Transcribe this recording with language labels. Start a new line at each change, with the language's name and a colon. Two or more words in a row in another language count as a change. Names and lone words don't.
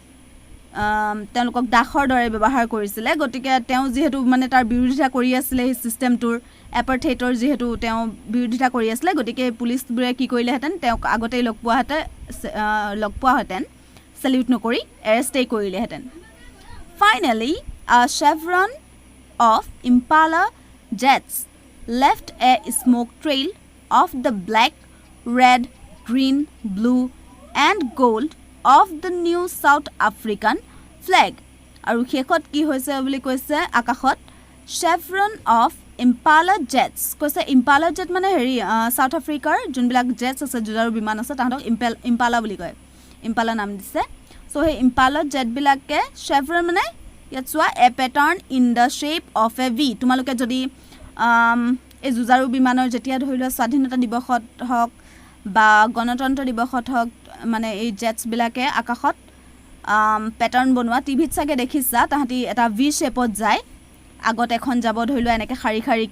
Assamese: তেওঁলোকক দাসৰ দৰে ব্যৱহাৰ কৰিছিলে গতিকে তেওঁ যিহেতু মানে তাৰ বিৰোধিতা কৰি আছিলে সেই ছিষ্টেমটোৰ এপাৰ্থেইডৰ যিহেতু তেওঁ বিৰোধিতা কৰি আছিলে গতিকে পুলিচবোৰে কি কৰিলেহেঁতেন তেওঁক আগতেই লগ পোৱাহেঁতেন চেলিউট নকৰি এৰেষ্টেই কৰিলেহেঁতেন
English: Finally a chevron of Impala jets left a smoke trail of the black, red, green, blue and gold of the new South African flag.
Assamese: আৰু শেষত কি হৈছে বুলি কৈছে আকাশত
English: chevron of Impala jets
Assamese: কৈছে
English: Impala jet
Assamese: মানে হেৰি সাউথ আফ্ৰিকাৰ যোনবিলাক জেটছ আছে যুঁজাৰু বিমান আছে তাহাঁতক Impala বুলি কয় Impala নাম দিছে সো সেই
English: Impala jet
Assamese: বিলাকে chevron মানে ইয়াত চোৱা
English: a pattern in the shape of a V
Assamese: তোমালোকে যদি এই যুঁজাৰু বিমানৰ যেতিয়া ধৰি লোৱা স্বাধীনতা দিৱসত হওক বা গণতন্ত্ৰ দিৱসত হওক মানে এই জেটছবিলাকে আকাশত পেটাৰ্ণ বনোৱা টিভিত চাগে দেখিছা তাহাঁতি এটা ভি শ্বেপত যায় আগত এখন যাব ধৰি লোৱা এনেকৈ শাৰী শাৰীকৈ